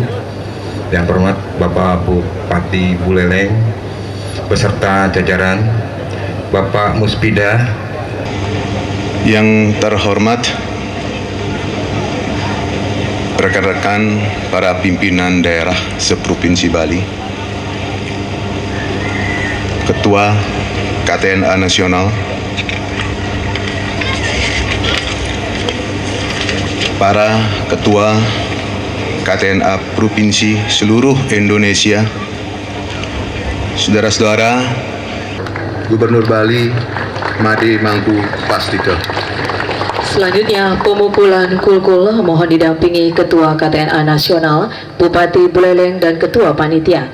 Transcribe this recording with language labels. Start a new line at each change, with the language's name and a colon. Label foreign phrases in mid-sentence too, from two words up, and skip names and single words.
Indonesian: Yang terhormat Bapak Bupati Buleleng beserta jajaran, Bapak Muspida. Yang terhormat rekan-rekan para pimpinan daerah seprovinsi Bali, Ketua KTNA Nasional, para Ketua KTNA Provinsi seluruh Indonesia, saudara-saudara, Gubernur Bali Made Mangku Pastito. Selanjutnya pemukulan kulkul mohon didampingi Ketua KTNA Nasional, Bupati Buleleng dan Ketua Panitia.